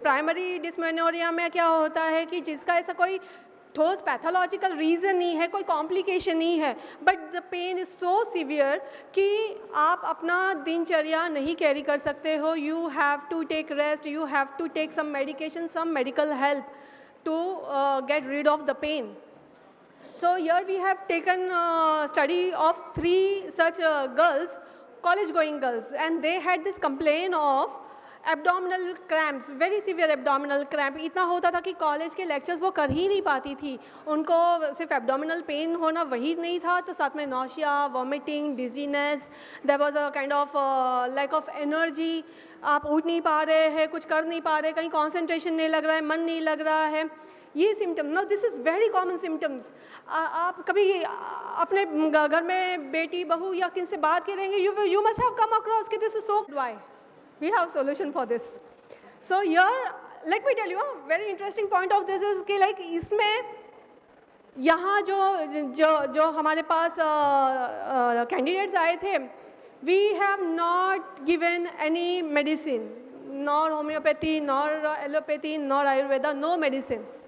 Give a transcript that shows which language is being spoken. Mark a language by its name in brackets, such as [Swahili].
[Hindi] Primary dysmenorrhoea में क्या होता है कि जिसका ऐसा कोई ठोस पैथोलॉजिकल रीज़न नहीं है, कोई कॉम्प्लिकेशन नहीं है, [English] but the pain is so severe [Hindi] कि आप अपना दिनचर्या नहीं कैरी कर सकते हो। [English] You have to take rest, you have to take some medication, some medical help to get rid of the pain. So here we have taken study of 3 such girls, college going girls, and they had this complaint of abdominal cramps, very severe abdominal cramp. [Hindi] इतना होता था कि college के lectures वो कर ही नहीं पाती थी। उनको सिर्फ एब्डोमिनल पेन होना वही नहीं था, तो साथ में nausea, vomiting, dizziness, [English] There was a kind of lack of energy. [Hindi] आप उठ नहीं पा रहे हैं, कुछ कर नहीं पा रहे, कहीं कॉन्सेंट्रेशन नहीं लग रहा है, मन नहीं लग रहा है। [English] ये symptom, no this is very common symptoms. [Hindi] आप कभी अपने घर में बेटी बहू या किन से बात करेंगे, [English] You must have come across कि this is so why. We have solution for this. So here, let me tell you a very interesting point of this is कि like [Hindi] इसमें यहाँ जो हमारे पास कैंडिडेट्स आए थे, [English] we have not given any medicine, nor homeopathy, nor allopathy, nor Ayurveda, no medicine.